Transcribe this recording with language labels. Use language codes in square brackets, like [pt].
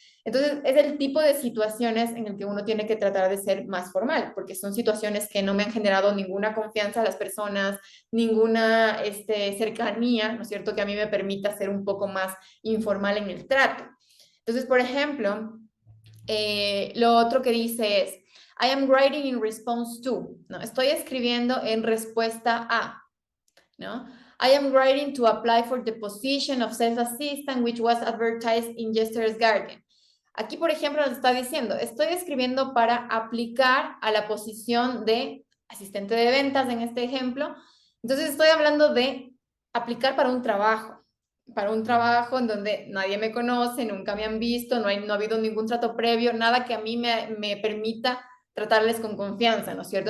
[es] Entonces, es el tipo de situaciones en el que uno tiene que tratar de ser más formal, porque son situaciones que no me han generado ninguna confianza a las personas, ninguna cercanía, ¿no es cierto?, que a mí me permita ser un poco más informal en el trato. Entonces, por ejemplo, lo otro que dice es, [en] I am writing in response to, [es] ¿no? Estoy escribiendo en respuesta a, ¿no? [en] I am writing to apply for the position of sales assistant which was advertised in yesterday's Guardian. [es] Aquí, por ejemplo, nos está diciendo, estoy escribiendo para aplicar a la posición de asistente de ventas en este ejemplo. Entonces, estoy hablando de aplicar para un trabajo en donde nadie me conoce, nunca me han visto, no ha habido ningún trato previo, nada que a mí me permita tratarles con confianza, ¿no es cierto?